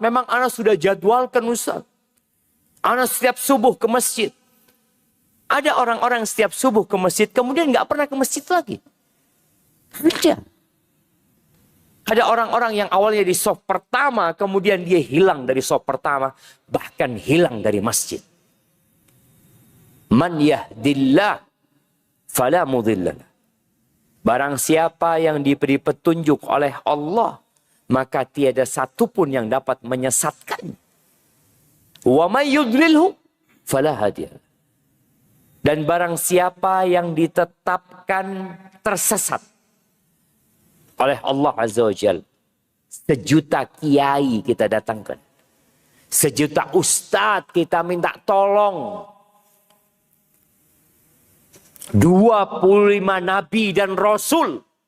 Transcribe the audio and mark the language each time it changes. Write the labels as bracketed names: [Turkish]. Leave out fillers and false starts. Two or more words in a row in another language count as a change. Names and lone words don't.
[Indonesian] Memang ana sudah jadwalkan Ustaz. Ana setiap subuh ke masjid. Ada orang-orang setiap subuh ke masjid kemudian nggak pernah ke masjid lagi. Ada. Ada orang-orang yang awalnya di shaf pertama, kemudian dia hilang dari shaf pertama, bahkan hilang dari masjid. [Arabic] من يهده الله فلا مضل له. [Indonesian] Barang siapa yang diberi petunjuk oleh Allah, maka tiada satupun yang dapat menyesatkan. [Arabic] ومن يضلله فلا هادي له. [Indonesian] Dan barang siapa yang ditetapkan tersesat oleh Allah [Arabic] عز وجل. [Indonesian] 1 juta kiai kita datangkan. 1 juta ustadz kita minta tolong. 25 nabi dan rasul.